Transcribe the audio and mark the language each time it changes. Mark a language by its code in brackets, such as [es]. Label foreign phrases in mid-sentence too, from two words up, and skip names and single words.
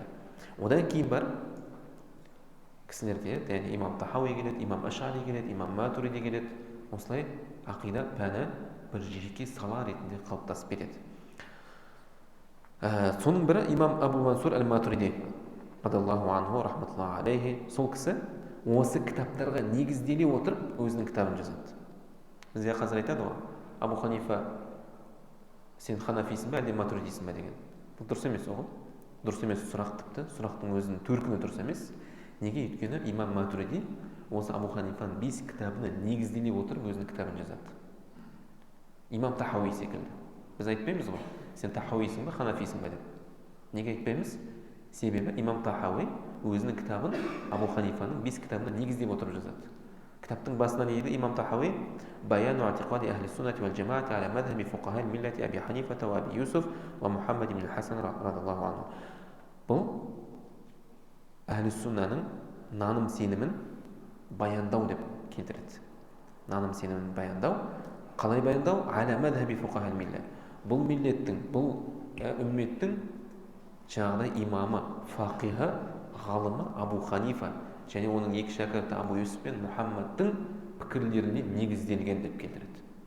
[kk] Одан кейін бар кісілер келеді, яғни имам Тахауи келеді, имам Ашари келеді, имам Матуриди келеді. Осылай ақида пәні бір жеке сала ретінде қалыптасып кетеді. Соның бірі имам Абу Мансур Әл-Матуриди [ar] رضي الله عنه رحمة الله عليه. [kk] Сол кісі осы кітаптарға негізделе отырып өзінің кітабын жазады. Бізге қазір айтады ғой, Абу Ханифа сен ханафисің бе әлде матуридисің бе деген. Бұл дұрыс емес оған. Дұрыс емес сұрақ тіпті. Сұрақтың өзінің төркіні дұрыс емес. Неге? Өйткені имам Матуриди осы Абу Ханифаның 5 кітабына негізделе отырып өзінің кітабын жазады. Имам Тахауи секілді. Біз айтпаймыз ғой, сен Тахауисің бе, ханафисің бе деп. Неге айтпаймыз? Себебі имам Тахауи өзінің кітабын Абу Ханифаның 5 кітабына негіздеп отырып жазады. Кітаптың басына не дейді? [ar] الإمام الطحاوي بيان اعتقاد أهل السنة والجماعة على مذهب فقهاء الملة أبي حنيفة وأبي يوسف ومحمد بن حسن رضي الله عنه. [kk] Бұл Әхлі суннаның наным сенімін баяндау деп келтіреді. Наным сенімін баяндау. Қалай баяндау? [ar] على مذهب فقهاء الملة. [kk] Бұл миллеттің, бұл үмметтің жаңағыдай имамы, фақиһы, ғалымы Абу Ханифа және оның екі шәкірті Абу Юсуф пен Мұхаммадтың пікірлеріне негізделген деп келтіреді.